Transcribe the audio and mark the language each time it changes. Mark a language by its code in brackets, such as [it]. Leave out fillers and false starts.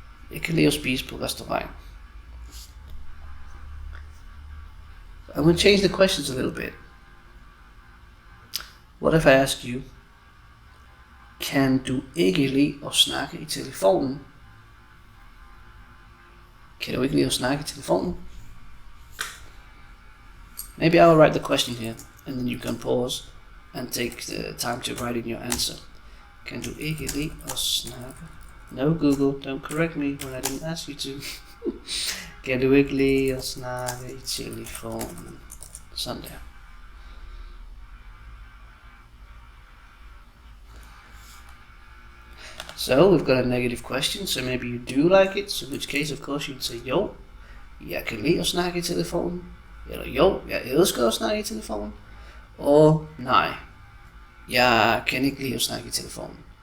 [da] Jeg kan lide at spise på restaurant. [en] I'm going to change the questions a little bit. What if I ask you, [da] Kan du ikke lide at snakke i telefonen? Kan du ikke lide at snakke i telefonen? [en] Maybe I will write the question here, and then you can pause and take the time to write in your answer. [da] Kan du ikke lide at snakke? [en] No Google, don't correct me when I didn't ask you to. [da] Kan du ikke lide at snakke i telefonen? Sådan der. [en] So we've got a negative question, so maybe you do like it, so in which case of course you'd say [da] jo, jeg kan lide at snakke i telefonen, eller jo, jeg elsker at snakke i telefonen, og nej, jeg kan ikke lide at snakke i telefonen.